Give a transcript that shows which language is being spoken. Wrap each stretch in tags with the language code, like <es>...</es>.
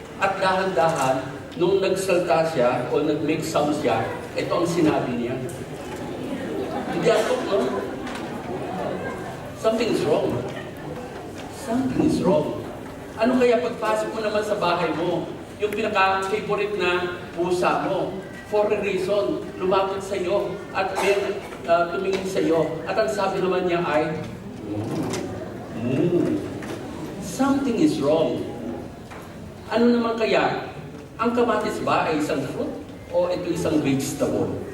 <tl>At dahan-dahan, nung nagsalta siya o nag-make sound siya, ito ang sinabi niya. Hindi ako, no?</tl> <en>Something is wrong. Something is wrong.</en> <tl>Ano kaya pagpasok mo naman sa bahay mo, yung pinaka-favorite na pusa mo, for a reason, lumapit sa iyo at tumingin sa iyo. At ang sabi naman niya ay,</tl> <en>something is wrong.</en> <tl>Ano naman kaya? Ang kamatis ba ay isang fruit o ito isang vegetable?</tl>